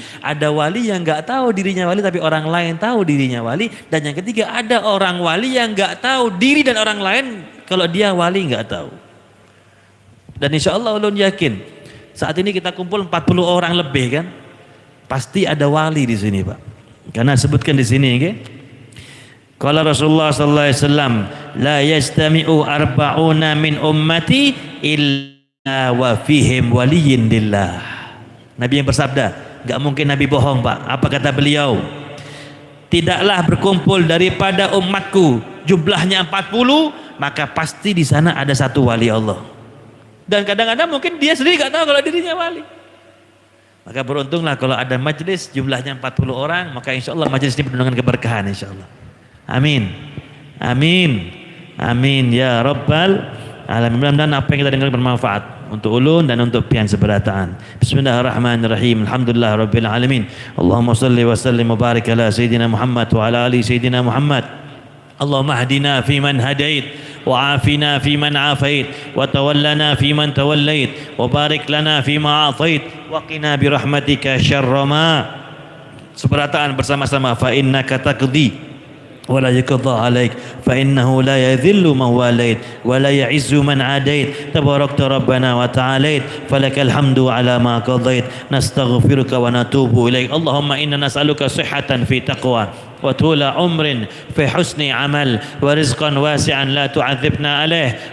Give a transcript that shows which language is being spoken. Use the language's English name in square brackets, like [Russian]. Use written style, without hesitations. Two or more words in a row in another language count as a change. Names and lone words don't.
[Indonesian] Ada wali yang nggak tahu dirinya wali tapi orang lain tahu dirinya wali. Dan yang ketiga, ada orang wali yang nggak tahu diri dan orang lain kalau dia wali nggak tahu. Dan [Arabic] إن شاء الله [Indonesian] ulun yakin saat ini kita kumpul 40 orang lebih kan, pasti ada wali di sini Pak. Karena sebutkan di sini, okay? [Arabic] قال رسول الله صلى الله عليه وسلم، لا يستمع أربعون من أمتي إلا وفيهم وليٌّ لله. [Indonesian] Nabi yang bersabda, enggak mungkin Nabi bohong Pak. Apa kata beliau? tidaklah berkumpul daripada umatku jumlahnya 40, maka pasti di sana ada satu wali Allah. Dan kadang-kadang mungkin dia sendiri gak tahu kalau dirinya wali. Maka beruntunglah kalau ada majlis jumlahnya 40 orang, maka [Arabic] إن شاء الله [Indonesian] majlis ini penuh dengan keberkahan [Arabic] إن شاء الله. آمين. آمين. آمين يا رب العالمين. [Indonesian] Mudah-mudahan apa yang kita dengar bermanfaat untuk ulun dan untuk [Banjar] pian seberataan. [Arabic] بسم الله الرحمن الرحيم. الحمد لله رب العالمين. اللهم صل وسلم وبارك على سيدنا محمد وعلى آل سيدنا محمد. اللهم اهدنا فيمن هديت وعافنا فيمن عافيت وتولنا فيمن توليت وبارك لنا فيما أعطيت وقنا برحمتك شر ما. [Indonesian] Seberataan bersama-sama. [Arabic] فإنك تقضي ولا يقضى عليك فإنه لا يذل من واليت ولا يعز من عاديت تباركت ربنا وتعاليت فلك الحمد على ما قضيت نستغفرك ونتوب إليك. اللهم إنا نسألك صحة في تقوى وطول عمر في حسن عمل ورزقا واسعا لا تعذبنا عليه.